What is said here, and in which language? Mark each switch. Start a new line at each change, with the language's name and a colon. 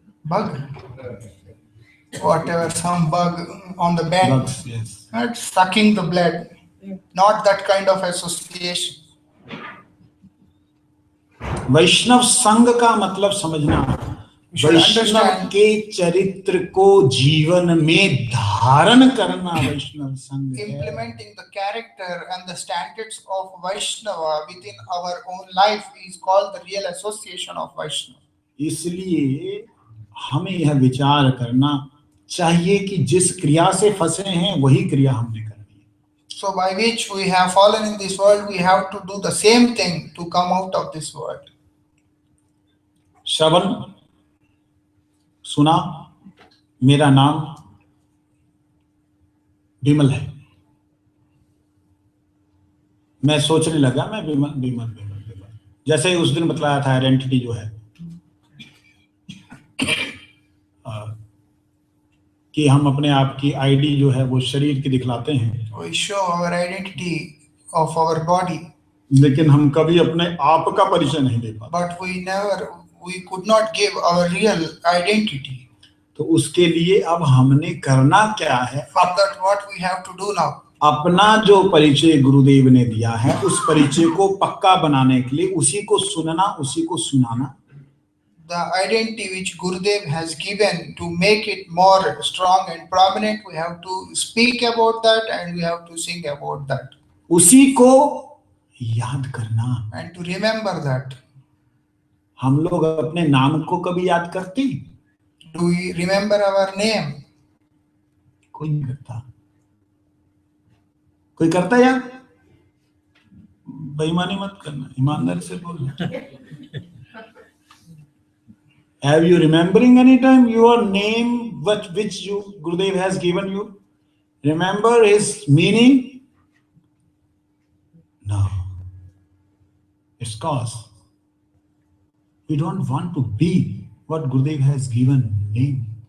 English: bug, whatever, some bug on the bed, Bugs, yes. That's sucking the blood. Not that kind of association.
Hindi: वैष्णव संग का मतलब समझना,
English: You should
Hindi: Vaishnav
English: understand.
Hindi: के चरित्र को जीवन में धारण करना वैष्णव संग है।
English: Implementing the character and the standards of Vaishnava within our own life is called the real association of Vaishnava.
Hindi: इसलिए हमें यह विचार करना चाहिए कि जिस क्रिया से फंसे हैं वही क्रिया हमने करनी है।
English: So by which we have fallen in this world, we have to do the same thing to come out of this world.
Hindi: श्रवण सुना, मेरा नाम विमल है, मैं सोचने लगा मैं विमल विमल विमल विमल, जैसे उस दिन बतलाया था आइडेंटिटी जो है कि हम अपने आप की आईडी जो है वो शरीर की दिखलाते हैं,
English: We show our identity of our body,
Hindi: लेकिन हम कभी अपने आप का परिचय नहीं दे पाते।
English: but we could not give our real identity.
Hindi: तो उसके लिए अब हमने करना क्या है?
English: For that, what we have to do now?
Hindi: अपना जो परिचय गुरुदेव ने दिया है उस परिचय को पक्का बनाने के लिए उसी को सुनना, उसी को सुनाना।
English: The identity which Gurudev has given, to make it more strong and prominent, we have to speak about that and we have to sing about that.
Hindi: उसी को याद करना।
English: And to remember that.
Hindi: हम लोग अपने नाम को कभी याद करते?
English: Do we remember our name?
Hindi: कोई नहीं करता। कोई करता यार? बेईमानी मत करना, ईमानदारी से बोलना।
English: Have you remembering any time your name which you Gurudev has given you? Remember his meaning? No. It's cause we don't want to be what Gurudev has given name.